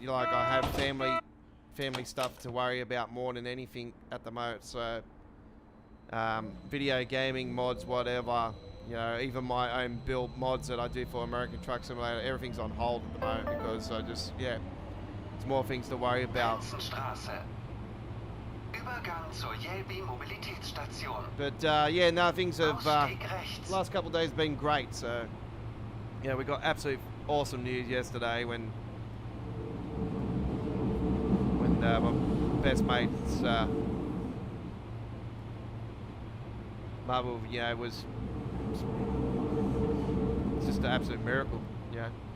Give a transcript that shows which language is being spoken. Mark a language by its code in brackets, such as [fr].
[en] You know, like, I have family stuff to worry about more than anything at the moment. So video gaming mods, whatever, you know, even my own build mods that I do for American Truck Simulator, everything's on hold at the moment because I just, yeah, It's more things to worry about. [de] Straße. Übergang zur Jelbi Mobilitätsstation. [en] But yeah, no, things have [de] Ausstieg rechts. [en] last couple of days been great. So yeah, we got absolute awesome news yesterday when my best mate's mother, you know, was it's just an absolute miracle, you know.